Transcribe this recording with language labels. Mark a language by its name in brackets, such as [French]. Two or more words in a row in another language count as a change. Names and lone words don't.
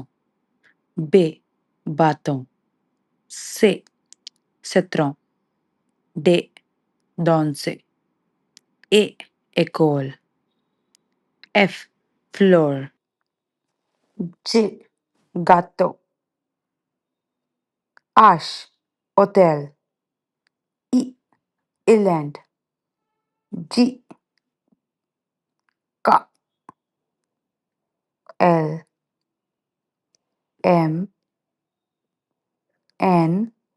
[French] B. Bâton. C. Citron. D. Danse. E. École. F. Fleur. G. Gâteau. H. Hotel. I. Island. G. Ka. L. M. N.